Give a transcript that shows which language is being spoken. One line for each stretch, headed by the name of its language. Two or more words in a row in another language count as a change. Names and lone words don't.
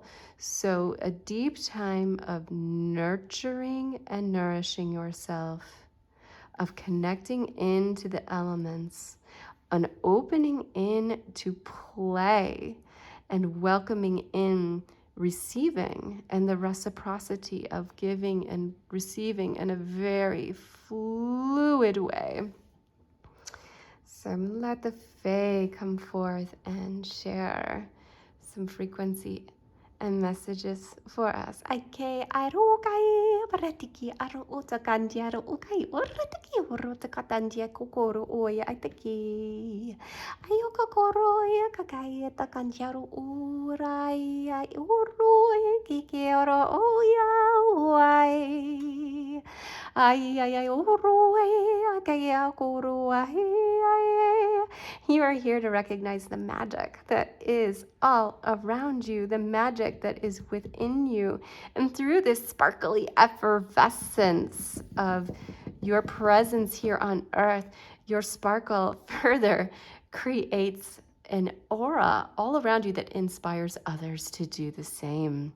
English: So a deep time of nurturing and nourishing yourself, of connecting into the elements, an opening in to play, and welcoming in receiving, and the reciprocity of giving and receiving in a very fluid way. So let the Fae come forth and share some frequency and messages for us. Aike aru kai paratiki aru utakandia aru ukai uratiki urutakatandia kokoro oya aitaki ayoka koro ya kakai takandia aru urai uru kiki oro oya wai ai uru ai kai koro ai. You are here to recognize the magic that is all around you, the magic that is within you. And through this sparkly effervescence of your presence here on earth, your sparkle further creates an aura all around you that inspires others to do the same.